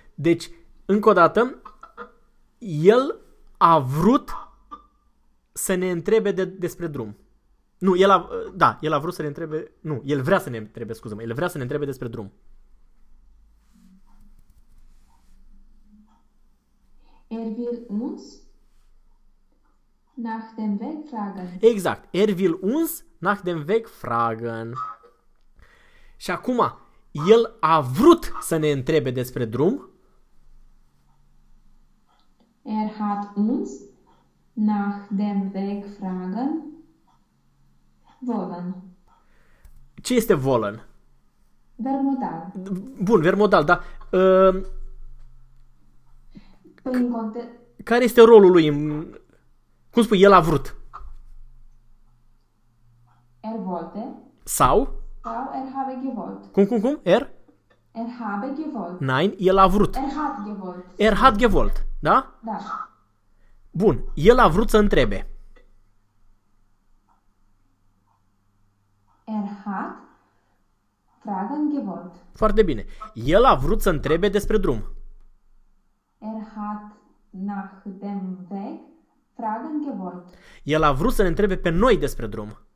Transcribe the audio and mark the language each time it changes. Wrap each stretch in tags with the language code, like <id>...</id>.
<ro>Deci, încă o dată, el a vrut să ne întrebe despre drum. Nu, el a vrut să ne întrebe, nu, el vrea să ne întrebe, scuză-mă, el vrea să ne întrebe despre drum.</ro> <de>Will uns nach dem Weg fragen.</de> <ro>Exact.</ro> <de>Er will uns nach dem Weg fragen.</de> <ro>Și acum, el a vrut să ne întrebe despre drum.</ro> <de>Hat uns nach dem Weg fragen wollen.</de> <ro>Ce este wollen? Verb modal. Bun, verb modal, da. Păi în context... Care este rolul lui? Cum spui, el a vrut?</ro> <de>volte.</de> <ro>Sau?</ro> <de>Sau habe gewollt.</de> <ro>Cum? Er?</ro> <de>Habe gewollt. Nein,</de> <ro>el a vrut.</ro> <de>Hat gewollt. Er hat gewollt, da?</de> <ro>Da. Bun, el a vrut să întrebe.</ro> <de>Hat fragen gewollt.</de> <ro>Foarte bine. El a vrut să întrebe despre drum.</ro> <de>Hat nach dem Weg fragen gewollt.</de> <ro>El a vrut să ne întrebe pe noi despre drum.</ro>